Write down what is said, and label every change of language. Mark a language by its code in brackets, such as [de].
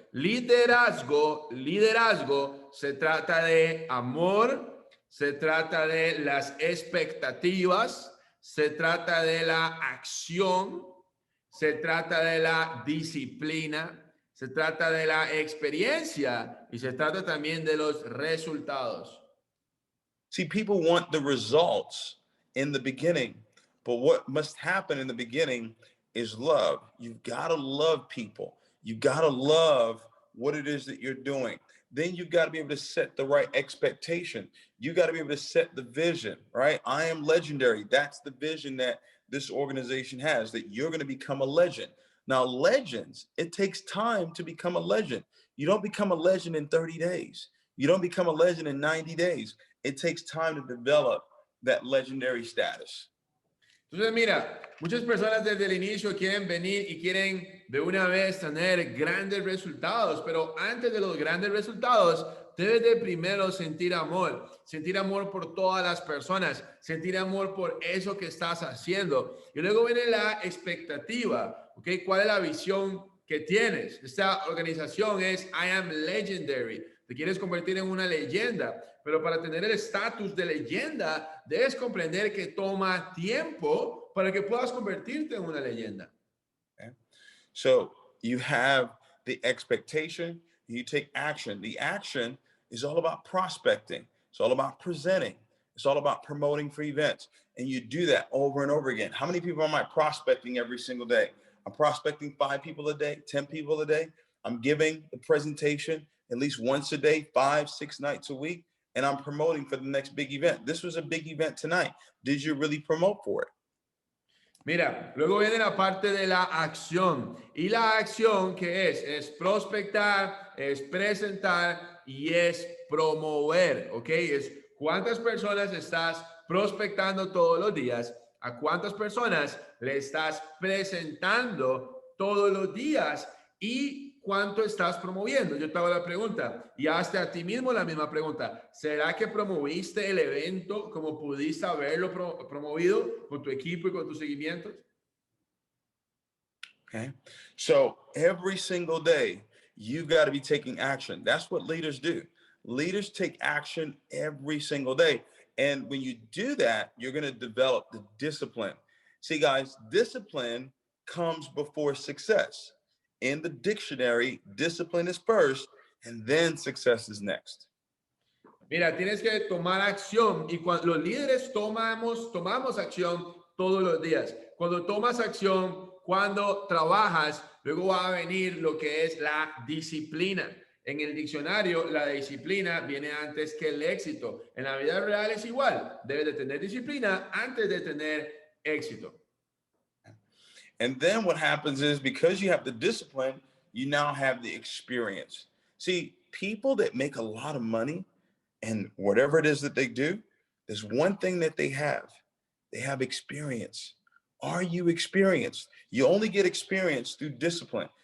[es] Liderazgo se trata de amor, se trata de las expectativas, se trata de la acción, se trata de la disciplina, se trata de la experiencia y se trata también de los resultados. [en] See, people want the results in the beginning, but what must happen in the beginning is love. You've got to love people. You got to love what it is that you're doing. Then you've got to be able to set the right expectation. You got to be able to set the vision, right? I am legendary. That's the vision that this organization has, that you're going to become a legend. Now, legends, it takes time to become a legend. You don't become a legend in 30 days. You don't become a legend in 90 days. It takes time to develop that legendary status. [es] Entonces, mira, muchas personas desde el inicio quieren venir y quieren de una vez tener grandes resultados, pero antes de los grandes resultados, debes de primero sentir amor por todas las personas, sentir amor por eso que estás haciendo. Y luego viene la expectativa, ¿ok? ¿Cuál es la visión que tienes? Esta organización es I am legendary. te quieres convertir en una leyenda, pero para tener el estatus de leyenda, debes comprender que toma tiempo para que puedas convertirte en una leyenda. [en] Okay. So you have the expectation, you take action. The action is all about prospecting. It's all about presenting. It's all about promoting for events. And you do that over and over again. How many people am I prospecting every single day? I'm prospecting 5 people a day, 10 people a day. I'm giving the presentation at least once a day, 5, 6 nights a week, and I'm promoting for the next big event. This was a big event tonight. Did you really promote for it? [es] Mira, luego viene la parte de la acción. Y la acción, ¿qué es? Es prospectar, es presentar y es promover, ¿ok? Es cuántas personas estás prospectando todos los días, a cuántas personas le estás presentando todos los días y cuánto estás promoviendo. Yo te hago la pregunta y hazte a ti mismo la misma pregunta. ¿Será que promoviste el evento como pudiste haberlo promovido con tu equipo y con tus seguimientos? [en] Okay. So every single day, you've got to be taking action. That's what leaders do. Leaders take action every single day. And when you do that, you're going to develop the discipline. See, guys, discipline comes before success. In the dictionary, discipline is first, and then success is next. [es] Mira, tienes que tomar acción y cuando los líderes tomamos acción todos los días. Cuando tomas acción, cuando trabajas, luego va a venir lo que es la disciplina. En el diccionario, la disciplina viene antes que el éxito. En la vida real es igual. Debes de tener disciplina antes de tener éxito. [en] And then what happens is because you have the discipline, you now have the experience. See, people that make a lot of money and whatever it is that they do, there's one thing that they have experience. Are you experienced? You only get experience through discipline.